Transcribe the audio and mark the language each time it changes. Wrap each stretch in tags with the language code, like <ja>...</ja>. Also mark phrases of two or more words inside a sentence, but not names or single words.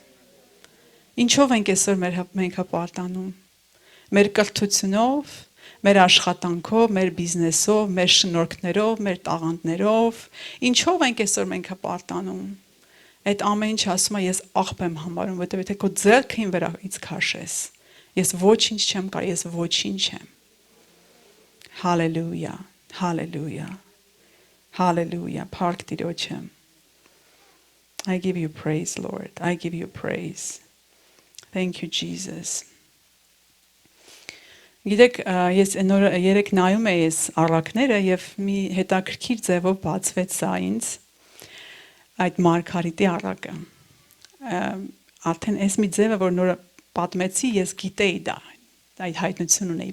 <hy>Ինչով ենք այսօր մենք հպարտանում։ Մեր կրթությունով, մեր աշխատանքով, մեր բիզնեսով, մեր շնորհքներով, մեր տաղանդներով, ինչով ենք այսօր մենք հպարտանում։ Այդ ամեն ինչ ասում է ես աղբ եմ համարում, որովհետև եթե քո ձեռքին վրայից քաշես, ես ոչինչ չեմ կարող, ես ոչինչ եմ։</hy> <en>Hallelujah, hallelujah, hallelujah,</en> <hy>Փառք Տիրոջը։</hy> <en>I give you praise, Lord. I give you praise. Thank you, Jesus.</en> <hy>Գիտեք, ես երեք նայում էի այս առակները եւ մի հետաքրքիր ձևով բացվեց սա ինձ այդ Մարգարիտի առակը։ Արդեն այս մի ձևը, որ նոր պատմեցի, ես գիտեի դա, այդ հայտնություն ունեի,</hy>